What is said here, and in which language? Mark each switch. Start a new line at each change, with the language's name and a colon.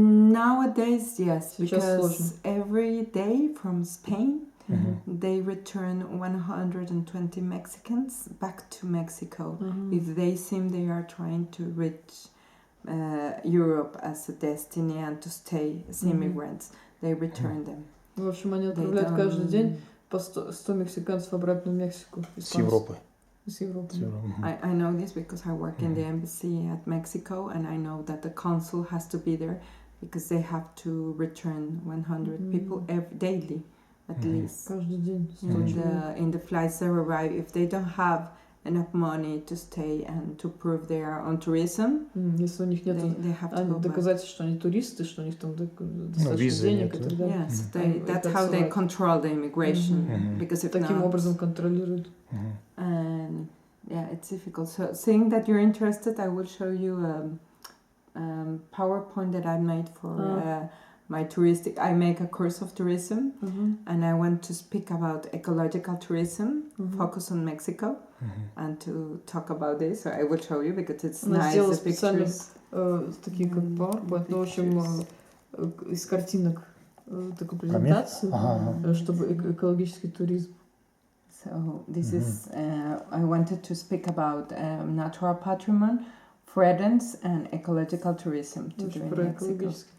English: Nowadays, yes, because every day from Spain, they return 120 Mexicans back to Mexico if they seem they are trying to reach Europe as a destiny and to stay as immigrants. They return them.
Russian: В общем, они отправляют каждый день по 100 мексиканцев обратно в Мексику. С Европы. С Европы.
English: I know this because I work in the embassy at Mexico, and I know that the consul has to be there because they have to return 100 people daily, at least.
Russian: Каждый день 100 человек.
English: In the flights that arrive, if they don't have enough money to stay and to prove they are on tourism,
Russian: Если у них нет
English: they have to go back.
Russian: доказательств, что они туристы, что у них там достаточно денег и так далее.
English: Yes, that's how they control the immigration, because if
Russian: Таким
English: not,
Russian: образом контролируют.
English: and yeah, it's difficult. So, seeing that you're interested, I will show you a PowerPoint that I made for my touristic. I make a course of tourism, and I want to speak about ecological tourism, focus on Mexico, and to talk about this. So I will show you because it's nice. The pictures.
Russian: Такие как PowerPoint, в общем, из картинок такую презентацию, чтобы экологический туризм.
English: So this is, I wanted to speak about natural patrimony, friends and ecological tourism to do in Mexico.